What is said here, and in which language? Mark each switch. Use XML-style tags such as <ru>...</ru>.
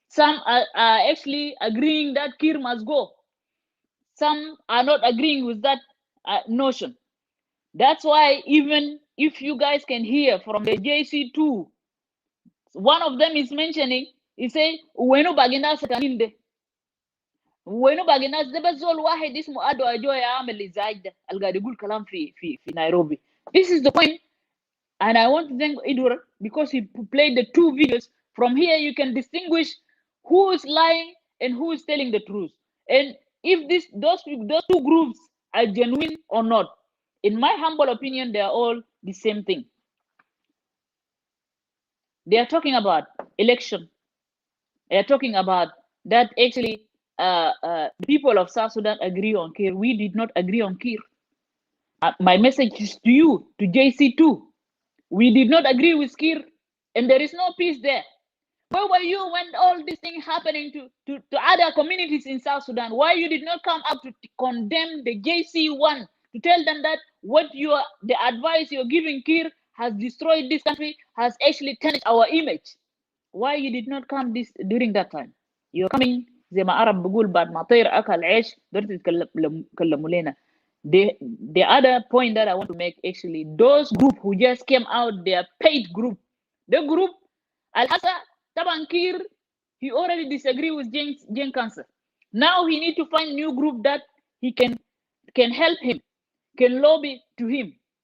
<en>Some are actually agreeing that Kir must go. Some are not agreeing with that notion. That's why even if you guys can hear from the JC2, one of them is mentioning, he say,</en> <ar>"Wenu bagina sataninde." وينو باقي ناس ده بس زول واحد اسمه أدو أجو يعمل الإزعاج ده اللي قاعد يقول كلام في نيروبي.</ar> <en>This is the point, and I want to thank Edward because he played the two videos. From here you can distinguish who is lying and who is telling the truth, and if those two groups are genuine or not. In my humble opinion, they are all the same thing. They are talking about election. They are talking about that actually the people of South Sudan agree on Kir. We did not agree on Kir. My message is to you, to JC2. We did not agree with Kir, and there is no peace there. Where were you when all these things happening to other communities in South Sudan? Why you did not come up to condemn the JC1, to tell them that the advice you're giving Kir has destroyed this country, has actually tarnished our image? Why you did not come during that time? You're coming</en> <ar>زي ما عرب بقول بعد ما طير أكل عيش قدرت تكلموا لنا.</ar> <en>The other point that I want to make, actually, those group who just came out, they are paid group. The group Al-Hassa Taban Kir, he already disagree with Jieng Council. Now he need to find new group that he can help him, can lobby to him.</en>